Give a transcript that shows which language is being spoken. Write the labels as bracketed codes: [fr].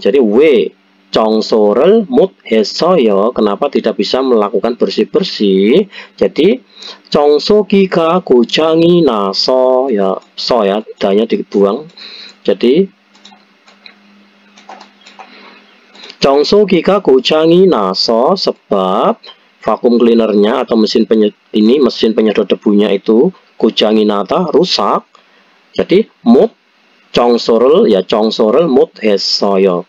[id] Jadi [ko] 왜 청소를 못 했어요. [id] Kenapa tidak bisa melakukan bersih-bersih? Jadi [ko] 청소기가 고장이 나서 [id] ya, ya, danya dibuang. Jadi [ko] 청소기가 고장이 나서 [id] sebab vakum cleanernya atau mesin penyedot debunya itu 고장이 나다 rusak. Jadi [ko] 못 청소를 ya 청소를 못 했어요.